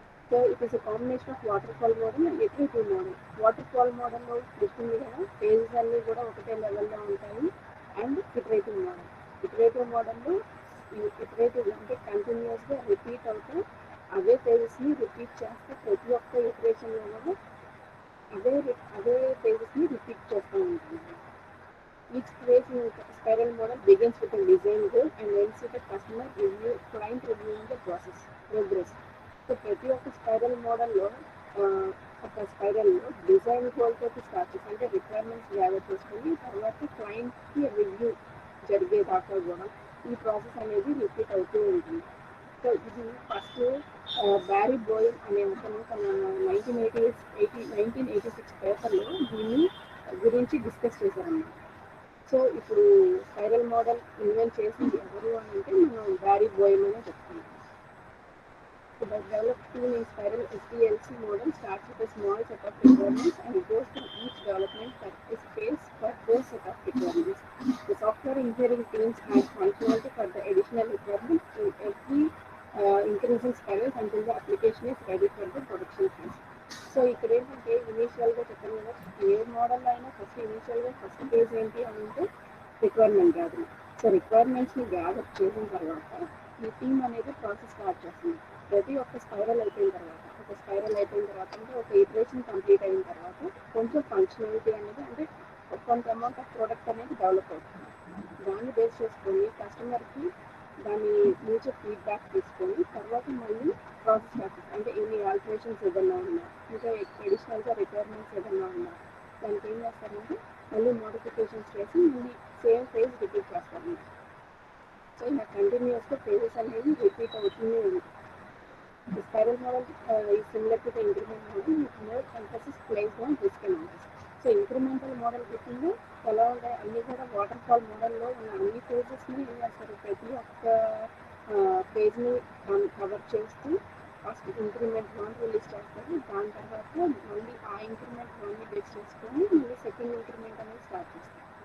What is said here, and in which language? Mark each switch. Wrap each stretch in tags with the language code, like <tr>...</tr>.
<en>so it is a combination of</en> <te>water fall model and iterative model. Water fall మోడల్లో చెప్పింది కదా, phases అన్నీ కూడా ఒకటే లెవెల్లో ఉంటాయి. అండ్ ఇటరేటివ్ మోడల్, ఇటరేటివ్ మోడల్లో ఇటరేటివ్ అంటే కంటిన్యూస్గా రిపీట్ అవుతూ అవే ఫేజెస్ని రిపీట్ చేస్తూ ప్రతి ఒక్క ఇటరేషన్లో కూడా అదే ఫేజెస్ని రిపీట్ చేస్తూ ఉంటుంది.</te> <en>Each phase in spiral model begins with a design goal and ends with a customer review, client reviewing the process, progress.</en> <te>So ప్రతి ఒక్క స్పైరల్ మోడల్లో ఒక స్పైరల్లో డిజైన్ గోల్ తోటి స్టార్ట్ చేసి అంటే రిక్వైర్మెంట్స్ గ్యాదర్ చేసుకొని తర్వాత క్లయింట్కి రివ్యూ జరిగేదాకా కూడా ఈ ప్రాసెస్ అనేది రిపీట్ అవుతూ ఉంటుంది. సో ఇది ఫస్ట్ బ్యారీ బోయిల్ అనే అతను తన 1986 పేపర్లో దీన్ని గురించి డిస్కస్ చేశారన్నమాట. సో ఇప్పుడు స్పైరల్ మోడల్ ఇన్వెంట్ చేసింది ఎవరు అని అంటే మనం బ్యారీ బోయిల్ అనే చెప్తున్నాం.</te> <en>So the developed tool in spiral SDLC model starts with a small set of requirements and goes through each development phase for those set of requirements. The software engineering teams add functionality for the additional requirements to every increasing spirals until the application is ready for the production phase.</en> <te>So ఇక్కడ ఏంటంటే ఇనీషియల్గా చెప్పాను కదా, ఏ model అయినా first phase ఏంటి అని అంటే requirement gathering. So రిక్వైర్మెంట్స్ని gather చేసిన తర్వాత ఈ టీమ్ అనేది ప్రాసెస్ స్టార్ట్ చేస్తుంది. ప్రతి ఒక్క స్పైరల్ అయిపోయిన తర్వాత అంటే ఒక ఇటరేషన్ కంప్లీట్ అయిన తర్వాత కొంచెం ఫంక్షనాలిటీ అనేది అంటే కొంత అమౌంట్ ఆఫ్ ప్రోడక్ట్ అనేది డెవలప్ అవుతుంది. దాన్ని బేస్ చేసుకొని కస్టమర్కి దాని నుంచి ఫీడ్బ్యాక్ తీసుకొని తర్వాత మళ్ళీ ప్రాసెస్ స్టార్ట్ అంటే ఎన్ని ఆల్టరేషన్స్ ఏదన్నా ఉన్నా ఇంకా అడిషనల్గా రిక్వైర్మెంట్స్ ఏదన్నా ఉన్నా దానికి ఏం చేస్తారంటే మళ్ళీ మోడిఫికేషన్స్ చేసి మళ్ళీ సేమ్ ఫేజ్ రిపీట్ చేస్తారు. సో ఇలా కంటిన్యూస్గా ఫేజెస్ అనేది రిపీట్ అవుతూనే ఉంది.</te> <en>The spiral model is similar to the incremental model with more emphasis placed on risk analysis.</en> <te>So incremental model కింద ఎలా ఉంటాయి అన్నీ కూడా వాటర్ ఫాల్ మోడల్లో ఉన్న అన్ని ఫేజెస్ని ఏం చేస్తారు, ప్రతి ఒక్క ఫేజ్ని కవర్ చేస్తూ ఫస్ట్ ఇంక్రిమెంట్ 1 రిలీజ్ చేస్తారు. దాని తర్వాత మళ్ళీ ఆ ఇంక్రిమెంట్ 1ని బేస్ చేసుకొని మళ్ళీ సెకండ్ ఇంక్రిమెంట్ అనేది స్టార్ట్ చేస్తారు.</te>